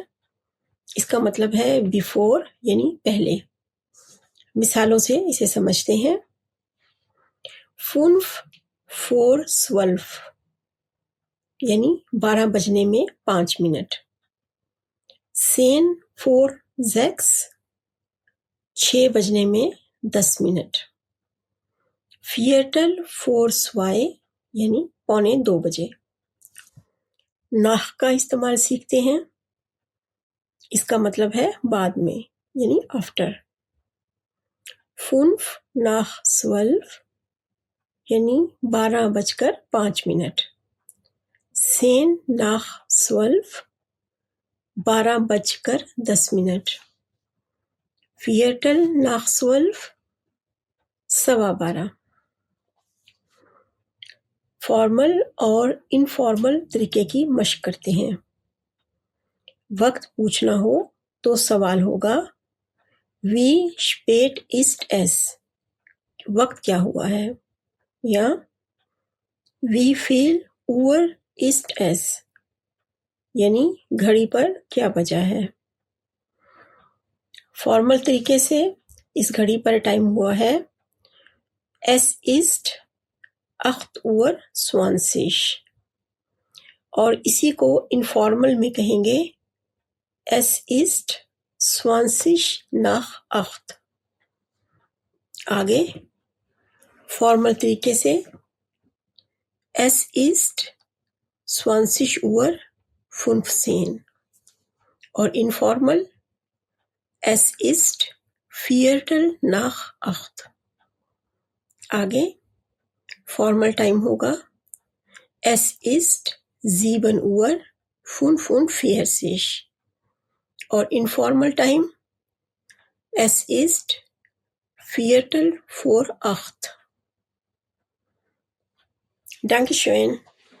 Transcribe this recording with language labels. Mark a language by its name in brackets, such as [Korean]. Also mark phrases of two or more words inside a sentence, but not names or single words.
[Urdu] اس کا مطلب ہے बिफोर یعنی پہلے। مثالوں سے اسے سمجھتے ہیں. 5 vor 12 یعنی 12 بجنے میں 5 منٹ. 10 vor 6 6 بجنے میں 10 منٹ. [German] Viertel vor 2 [Urdu] یعنی 1:45 بجے. nach کا استعمال سیکھتے ہیں. اس کا مطلب ہے بعد میں یعنی after. 5 nach 12 یعنی 12:05 منٹ. 10 nach 12 12:10 منٹ. [German] Viertel nach 12 12:15. [Urdu] فارمل اور انفارمل طریقے کی مشق کرتے ہیں. وقت پوچھنا ہو تو سوال ہوگا [German] Wie spät ist es؟ [Urdu] وقت کیا ہوا ہے؟ یا [German] Wie viel Uhr ist es؟ [Urdu] یعنی گھڑی پر کیا بجا ہے. فارمل طریقے سے اس گھڑی پر ٹائم ہوا ہے [German] Es ist 8:20 [Urdu] اور اسی کو انفارمل میں کہیں گے [German] Es ist 20 nach 8. [Urdu] آگے فارمل طریقے سے [German] Es ist 20:15 [Urdu] اور انفارمل [German] Es ist 4 nach 8. [Urdu] آگے فارمل ٹائم ہوگا [German] Es ist 7:45 [Urdu] اور انفارمل ٹائم [German] Es ist 7:45. Dankeschön.